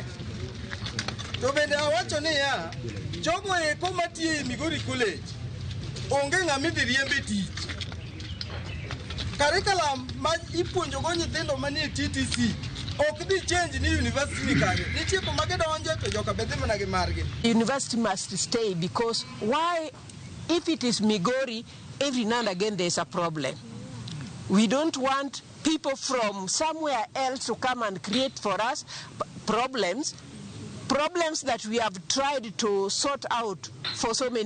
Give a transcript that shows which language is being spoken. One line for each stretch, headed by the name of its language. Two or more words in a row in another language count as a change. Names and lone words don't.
Luo (Kenya and Tanzania): To bende awacho ni ya jogo eko matiyo e Migori College onge ng'ama idhi riembe tich. Curriculum ma ipuonjo go nyithindo manie TTC ok dhi change ni university ni kanyo. Nitie kuma gidonje to joka bedhi mana gi margi.
English: University must stay because why, if it is Migori, every now and again there's a problem. We don't want people from somewhere else to come and create for us problems that we have tried to sort out for so many